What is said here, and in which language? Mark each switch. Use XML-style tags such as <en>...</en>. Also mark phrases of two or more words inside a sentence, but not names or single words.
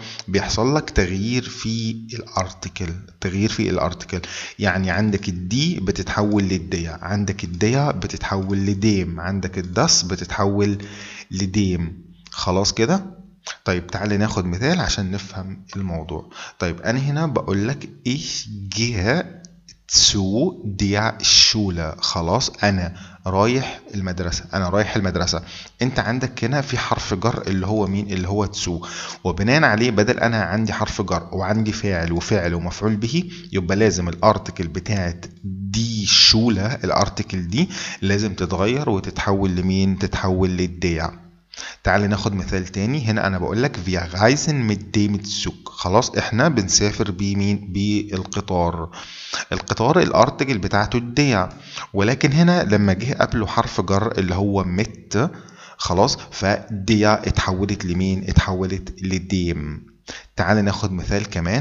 <ar>بيحصل لك تغيير في الارتكل، تغيير في الارتكل. يعني عندك الدي بتتحول للديا، عندك الديا بتتحول لديم، عندك الدس بتتحول لديم. خلاص كده؟ طيب، تعالى ناخد مثال عشان نفهم الموضوع. طيب، انا هنا بقول لك</ar> <de>ich gehe zu der Schule.</de> <ar>خلاص، انا رايح المدرسة، انا رايح المدرسة. انت عندك هنا في حرف جر اللي هو مين؟ اللي هو تسو. وبناء عليه، بدل انا عندي حرف جر وعندي فاعل وفعل ومفعول به، يبقى لازم الارتكل بتاعت دي شولة، الارتكل دي لازم تتغير وتتحول لمين؟ تتحول للديع. تعال ناخد مثال تاني. هنا انا بقول لك</ar> <de>wir reisen mit dem Zug.</de> <ar>خلاص، احنا بنسافر بمين؟ بالقطار. القطار الارتكل بتاعته الديع، ولكن هنا لما جه قبله حرف جر اللي هو مت، خلاص، فديع اتحولت لمين؟ اتحولت لديم. تعال ناخد مثال كمان.</ar>